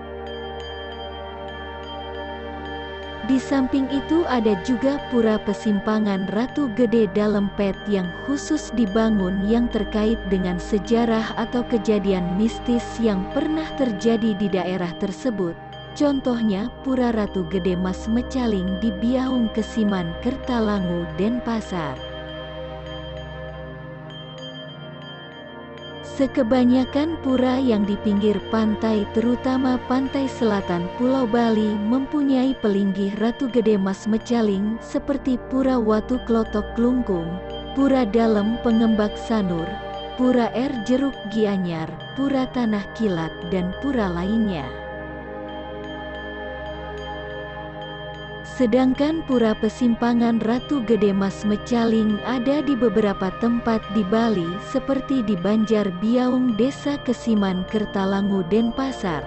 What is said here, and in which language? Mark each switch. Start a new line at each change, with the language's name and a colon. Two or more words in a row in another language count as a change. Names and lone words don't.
Indonesian: Di samping itu ada juga pura pesimpangan Ratu Gede Dalempet yang khusus dibangun yang terkait dengan sejarah atau kejadian mistis yang pernah terjadi di daerah tersebut. Contohnya pura Ratu Gede Mas Mecaling di Biaung Kesiman, Kertalangu, Denpasar. Sekebanyakan pura yang di pinggir pantai, terutama pantai selatan Pulau Bali, mempunyai pelinggih Ratu Gede Mas Mecaling seperti Pura Watu Klotok Klungkung, Pura Dalem Pengembak Sanur, Pura Air Jeruk Gianyar, Pura Tanah Kilat, dan pura lainnya. Sedangkan pura pesimpangan Ratu Gede Mas Mecaling ada di beberapa tempat di Bali seperti di Banjar Biaung, Desa Kesiman, Kertalangu, Denpasar.